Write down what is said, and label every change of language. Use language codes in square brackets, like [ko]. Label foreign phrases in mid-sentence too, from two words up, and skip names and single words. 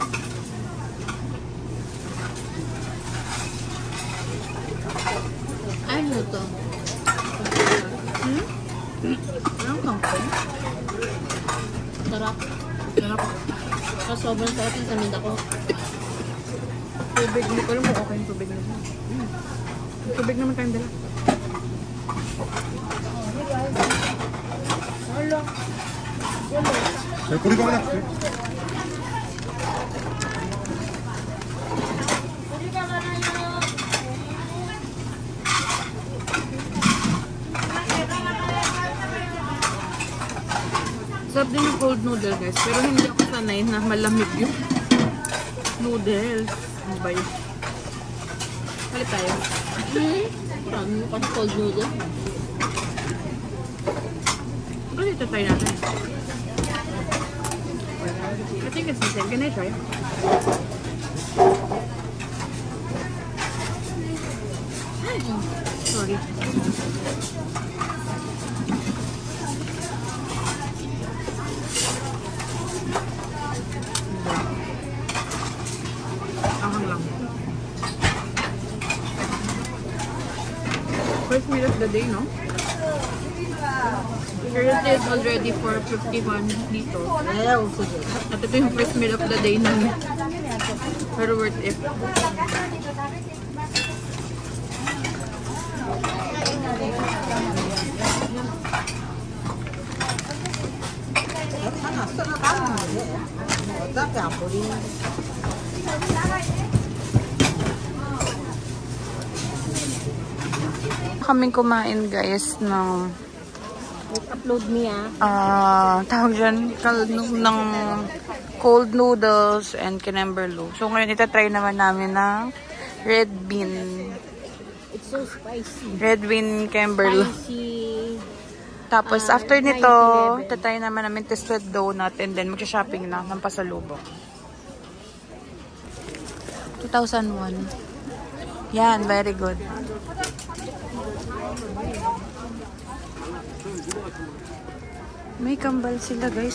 [tl] Ano to? Anong kangkong? Sarap. Sarap. Sobrang sarap yung samin ako. Tubig. Hindi ko alam kung okay yung tubig na siya. Tubig naman tayong dala. [ko] 꼬리가 하나 돼. [tl] Sarap din yung [en] cold noodle, [tl] guys. Pero hindi ako sanay na malamig yung noodles. Ano ba yun? Palit tayo. Parang pang [en] cold noodle. [tl] Ganito try natin. [en] I think it's the same. Can I try? Sorry. [tl] Ahang lang. [en] First meal of the day, no? Currently it's already 4:51 dito. [ko] 네, 없어져. [tl] At ito yung [en] first meal of the day [tl] namin. Pero [en] worth it. [ko] 하나 썰어가면 돼. 어차피 안 버리는 [tl] Kaming kumain, guys, ng Upload niya. tawag dyan, ng [en] cold noodles [tl] and kinemberlo. So, ngayon itatry naman namin ng [en] red bean. It's so spicy. Red bean kinemberlo. Spicy. [tl] Tapos, after nito, itatry naman namin [en] twisted donut and then [tl] magsha-shopping na ng pasalubong. [en] 2001. Yan, very good. [tl] May kambal sila, guys.